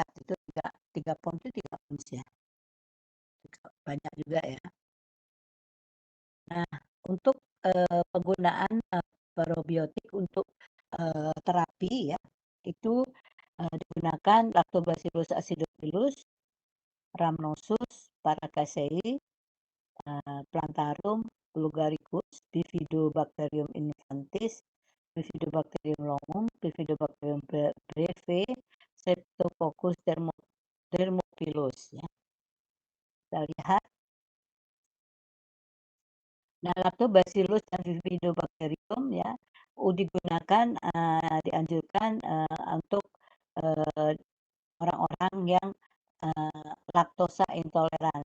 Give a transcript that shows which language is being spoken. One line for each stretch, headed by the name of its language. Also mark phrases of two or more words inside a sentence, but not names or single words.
Indonesian: Itu 3 pound itu 3 ounce ya. Banyak juga ya. Nah, untuk penggunaan probiotik untuk terapi ya, itu digunakan Lactobacillus acidophilus, Rhamnosus, Paracasei, Plantarum, Bulgaricus, Bifidobacterium infantis, Bifidobacterium longum, Bifidobacterium breve, Streptococcus thermophilus ya. Kita lihat. Nah, Lactobacillus dan Bifidobacterium ya digunakan dianjurkan untuk orang-orang yang laktosa intoleran.